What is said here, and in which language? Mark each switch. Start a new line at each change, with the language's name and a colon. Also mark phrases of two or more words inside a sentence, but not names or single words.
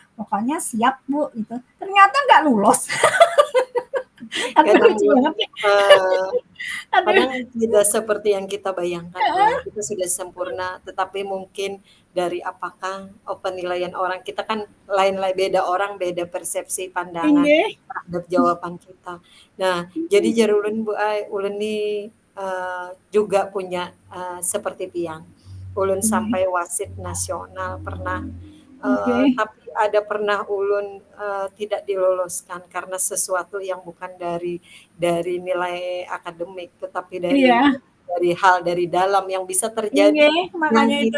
Indonesian: Pokoknya siap, Bu, gitu. Ternyata nggak lulus. Aduh Kadang lucu banget ya. eee, Aduh. kadang tidak seperti yang kita bayangkan Bu ya, Heeh. kita sudah sempurna, tetapi mungkin dari apakah penilaian orang, kita kan beda orang, beda persepsi pandangan
Banjar: Inggih.
Indonesian: terhadap jawaban kita.
Banjar: Nah, jadi jar ulun Bu ai, ulun ni, juga punya, seperti Pian. Ulun Inggih.
Indonesian: sampai wasit nasional pernah, Oke. tapi ada pernah ulun, tidak diloloskan karena sesuatu yang bukan dari nilai akademik, tetapi Iya. dari hal dari dalam yang bisa terjadi,
Banjar: Inggih,
Indonesian: yang makanya itu.